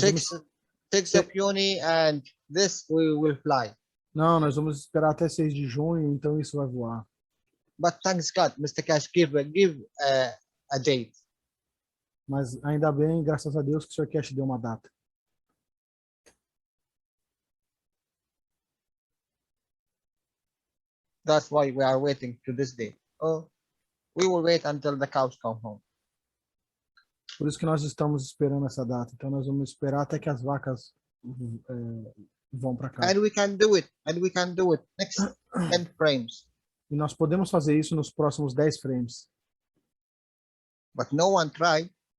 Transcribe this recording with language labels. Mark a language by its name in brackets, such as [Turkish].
[English] 6 of Uni, and this we will fly. [Portuguese] Não, nós vamos esperar até 6 de junho, então isso vai voar. [English] But thanks God, Mr. Cash, give a date. [Portuguese] Mas ainda bem, graças a Deus, que o Sr. Cash deu uma data. [English] That's why we are waiting to this day. Oh, we will wait until the cows come home. [Portuguese] Por isso que nós estamos esperando essa data. Então nós vamos esperar até que as vacas vão para casa. [English] And we can do it. And we can do it next 10 frames. [Portuguese] E nós podemos fazer isso nos próximos 10 frames. [English] But no one try.